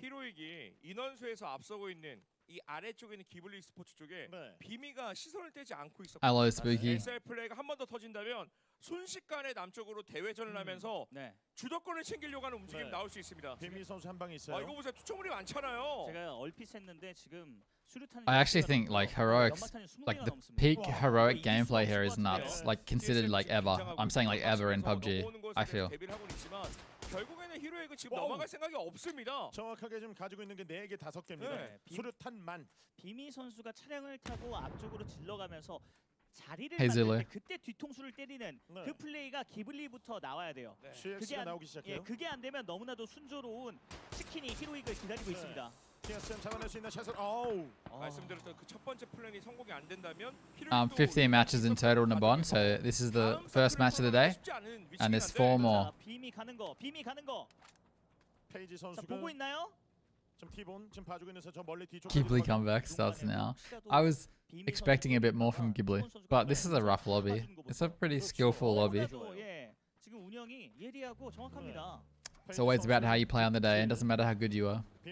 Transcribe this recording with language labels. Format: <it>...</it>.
<ko>히로익이 인원수에서 앞서고 있는 이 아래쪽에 있는 기블리 스포츠 쪽에 비미가 시선을 떼지 않고 있었고</ko> <en>Hello, Spooky.</en> <ko>SL 플레이가 한 번 더 터진다면 순식간에 남쪽으로 대회전을 하면서 주도권을 챙기려고 하는 움직임이 나올 수 있습니다. 비미 선수 한 방이 있어요. 이거 보세요. 투척물이 많잖아요. 제가 얼핏 했는데 지금</ko> <en>I actually think like Heroic's, like the peak Heroic gameplay here is nuts. Like considered like ever. I'm saying like ever in PUBG. I feel.</en> <ko>결국에는 히로익은 지금 넘어갈 생각이 없습니다. 정확하게 지금 가지고 있는 게 4개, 5개입니다. 수류탄만. 비미 선수가 차량을 타고 앞쪽으로 질러가면서 자리를 만들 때 그때 뒤통수를 때리는 그 플레이가 기블리부터 나와야 돼요. 그게 안 되면 너무나도 순조로운 치킨이 히로익을 기다리고 있습니다. TSM 잡아낼 수 있는 샷을 말씀드렸던 그 첫 번째 플랜이 성공이 안 된다면</ko> <en>15 matches in total in the bond, so this is the first match of the day, and there's 4 more.</en> <ko>비미 가는 거. 페이지 선수가 보고 있나요?</ko> <en>Ghibli comeback starts now. I was expecting a bit more from Ghibli, but this is a rough lobby. It's a pretty skillful lobby.</en> <ko>지금 운영이 예리하고 정확합니다.</ko> <en>It's always about how you play on the day, and doesn't matter how good you are.</en>